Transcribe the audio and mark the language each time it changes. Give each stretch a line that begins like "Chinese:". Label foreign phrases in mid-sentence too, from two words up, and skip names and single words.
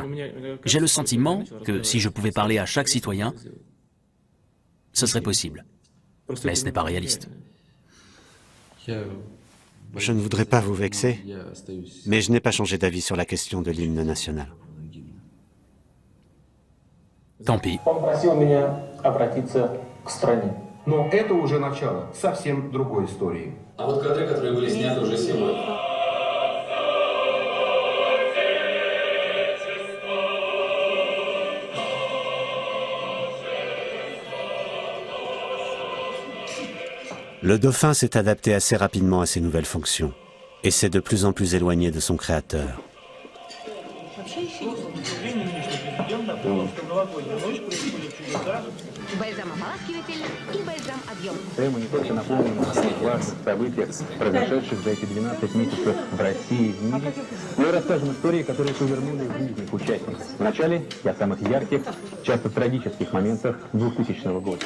French: J'ai le sentiment que si je pouvais parler à chaque citoyen, ce serait possible. Mais ce n'est pas réaliste. Je ne voudrais pas vous vexer, mais je n'ai pas changé d'avis sur la question de l'hymne national. Tant pis.
Russian: Он просил меня обратиться к стране. Но это уже начало совсем другой истории. А вот кадры, которые были сняты уже сегодня.
French: Le dauphin s'est adapté assez rapidement à ses nouvelles fonctions, et s'est de plus en plus éloigné de son créateur.
Russian: вообще еще не Бальзам ополаскиватель и бальзам объем. Мы не только напомним о важных событиях, произошедших за эти 12 месяцев в России и в мире, но и расскажем истории, которые повернули в жизнь их участников. Вначале о самых ярких, часто трагических моментах 2000 года.